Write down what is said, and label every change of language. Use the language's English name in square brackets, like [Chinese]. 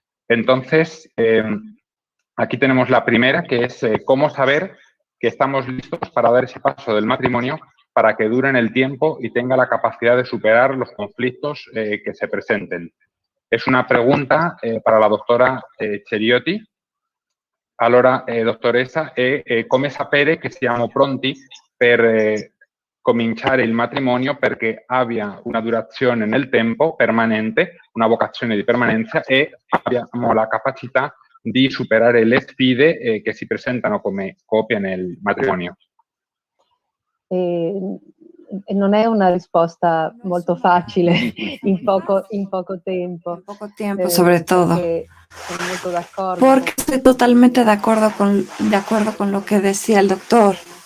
[Spanish] Entonces, aquí tenemos la primera, que es cómo saber que estamos listos para dar ese paso del matrimonio para que dure en el tiempo y tenga la capacidad de superar los conflictos che se presenten? Es una pregunta para la dottora Ceriotti. [Italian] Allora, dottoressa, come sapere che siamo pronti per cominciare il matrimonio perché abbia una durazione nel tempo permanente, una vocazione di permanenza e abbiamo la capacità di superare le sfide che si presentano come coppia nel matrimonio? Non è una risposta molto facile in poco tempo. [Spanish] En poco tiempo, sobre todo. [Italian] Sono molto d'accordo. [Spanish] Porque estoy totalmente de acuerdo con lo que decía el doctor.